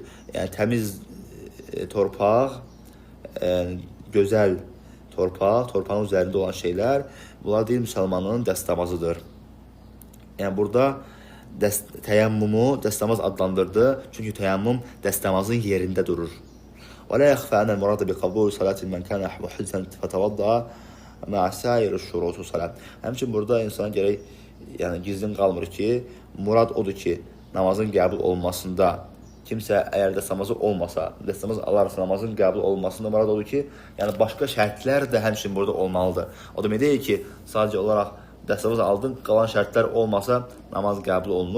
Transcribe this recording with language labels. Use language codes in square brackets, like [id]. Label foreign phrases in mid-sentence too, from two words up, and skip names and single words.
[az] Yəni təmiz torpaq, gözəl torpaq, torpağın üzərində olan şeylər, bunlar deyil müsəlmanın dəstəmazıdır. Yəni burada təyəmmumu dəstəmaz adlandırdı, çünki təyəmmüm dəstəmazın yerində durur. [ar] ولا يخفى أن المراد بقبول صلاة من كان محدثا فتوضأ مع سائر الشروط الصلاة. [az] Həmçinin burada insana gərək, yəni gizlin qalmır ki, murad odur ki, namazın qəbul olmasında kimsə əgər dəstəmazı olmasa, dəstəmaz alarsa namazın qəbul olmasında murad odur ki, yəni başqa şərtlər də həmçinin burada olmalıdır. O demək deyil ki, sadəcə olaraq dəstəmaz aldın, qalan şərtlər olmasa namaz qəbul olunur.